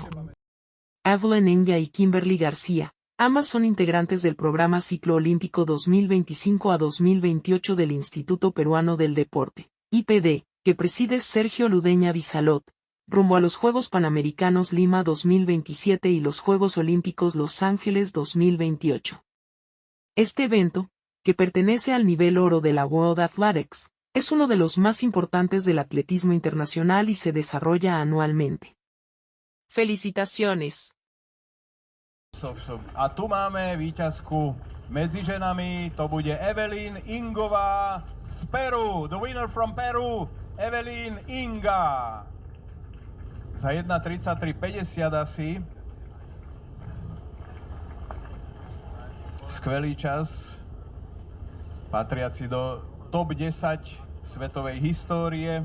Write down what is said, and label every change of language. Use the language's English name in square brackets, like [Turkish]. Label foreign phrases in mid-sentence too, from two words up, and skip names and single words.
[Spanish] Evelyn Inga y Kimberly García, ambas son integrantes del programa Ciclo Olímpico 2025 a 2028 del Instituto Peruano del Deporte, IPD, que preside Sergio Ludeña Bizalot, rumbo a los Juegos Panamericanos Lima 2027 y los Juegos Olímpicos Los Ángeles 2028. Este evento, que pertenece al nivel oro de la World Athletics, es uno de los más importantes del atletismo internacional y se desarrolla anualmente. ¡Felicitaciones! [Slovak] A tu máme víťazku medzi ženami, to bude Evelyn Ingová z Peru. [English] The winner from Peru, Evelyn Inga. [Slovak] Za 1:33.50 asi. Skvelý čas, patriaci do top 10 svetovej histórie.